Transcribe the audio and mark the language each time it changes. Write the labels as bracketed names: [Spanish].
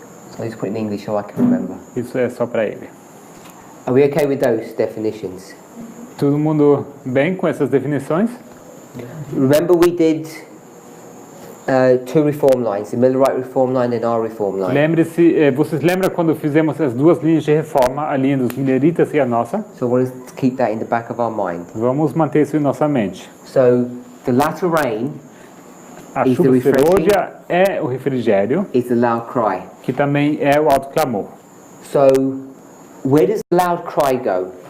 [English] So I'll just put it in English so I can remember. [Portuguese] Isso é só para ele. [English] Are we okay with those definitions? [Portuguese] Todo mundo bem com essas definições? [English] Remember we did Two reform lines, the Millerite reform line and our reform line. [Portuguese] Lembre-se, vocês lembram quando fizemos as duas linhas de reforma, a linha dos Milleritas e a nossa? [English] So I want us to keep that in the back of our mind. [Portuguese] Vamos manter isso em nossa mente. [English] So the latter rain [Portuguese] A [English] Is the [Portuguese] chuva [English] refreshing? [Portuguese] serôdia é o refrigério, [English] is the loud cry. [Portuguese] que também é o alto clamor. [English] So where does the loud cry go?